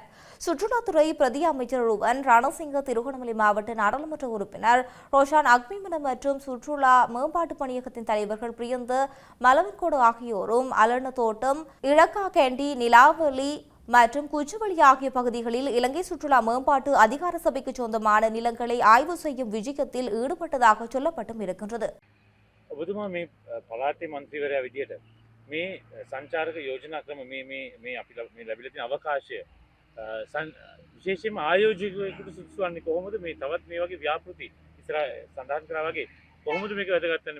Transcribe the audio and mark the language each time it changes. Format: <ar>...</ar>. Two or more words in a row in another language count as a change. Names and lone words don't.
<ta>சுற்றுலாத்துறை பிரதி அமைச்சர் ருவன் ரணசிங்க, திருகோணமலை மாவட்ட நாடாளுமன்ற உறுப்பினர் ரோஷான் அக்மிமன மற்றும் சுற்றுலா மேம்பாட்டு பணியகத்தின் தலைவர்கள் பிரியந்த மலவன்கோடு ஆகியோரும் அலன தோட்டம், இழக்கா கேண்டி, நிலாவலி மற்றும் குச்சுவெளி ஆகிய பகுதிகளில் இலங்கை சுற்றுலா மேம்பாட்டு அதிகார சபைக்கு சொந்தமான நிலங்களை ஆய்வு செய்யும் விஜயத்தில் ஈடுபட்டதாக சொல்லப்பட்டும் இருக்கின்றது.</ta> <si>ඔබතුමා මේ පළාතේ මන්ත්‍රීවරයා විදියට මේ සංචාරක යෝජනා ක්‍රම මේ අපි මේ ලැබිලා තියෙන අවකාශය විශේෂයෙන්ම ආයෝජකයෙකුට සුදුසු වන්නේ කොහොමද? මේ තවත් මේ වගේ ව්‍යාපෘති ඉස්සර සඳහන් කරා වගේ කොහොමද මේක වැදගත් වෙන්නේ?</si>